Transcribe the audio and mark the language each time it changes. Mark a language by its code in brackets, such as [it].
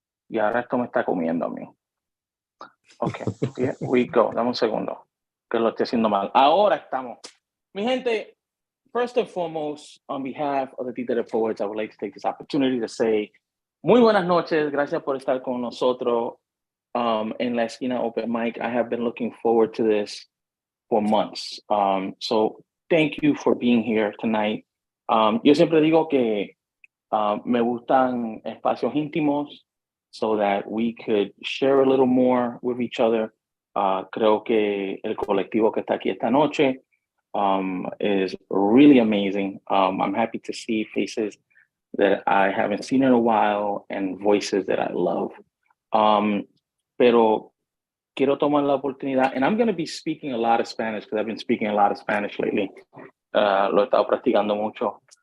[es] Y ahora esto me está comiendo a mí. [en] Okay, here we go. [es] Dame un segundo, que lo estoy haciendo mal. Ahora estamos. Mi gente, [en] first and foremost, on behalf of the Titere Poets, I would like to take this opportunity to say, [es] muy buenas noches. Gracias por estar con nosotros en la esquina Open Mic. [en] I have been looking forward to this for months. So thank you for being here tonight. [es] Yo siempre digo que me gustan espacios íntimos [en] so that we could share a little more with each other. [es] Creo que el colectivo que está aquí esta noche [en] is really amazing. I'm happy to see faces that I haven't seen in a while and voices that I love. [es] Pero quiero tomar la oportunidad, [en] and I'm going to be speaking a lot of Spanish because I've been speaking a lot of Spanish lately. [es] Lo he estado practicando mucho.